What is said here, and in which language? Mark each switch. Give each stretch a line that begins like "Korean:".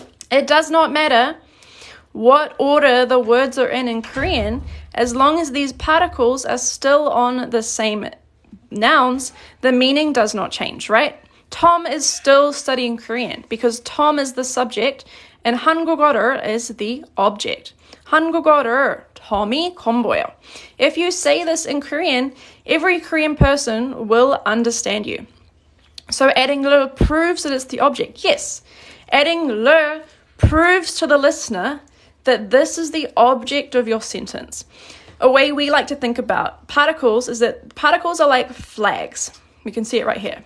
English: It does not matter what order the words are in Korean, as long as these particles are still on the same nouns, the meaning does not change, right? Tom is still studying Korean because Tom is the subject and 한국어를 is the object.
Korean: 한국어를 Tom이 공부해요.
English: If you say this in Korean, every Korean person will understand you. So adding 를 proves that it's the object. Yes, adding 를 proves to the listener that this is the object of your sentence. A way we like to think about particles is that particles are like flags. We can see it right here.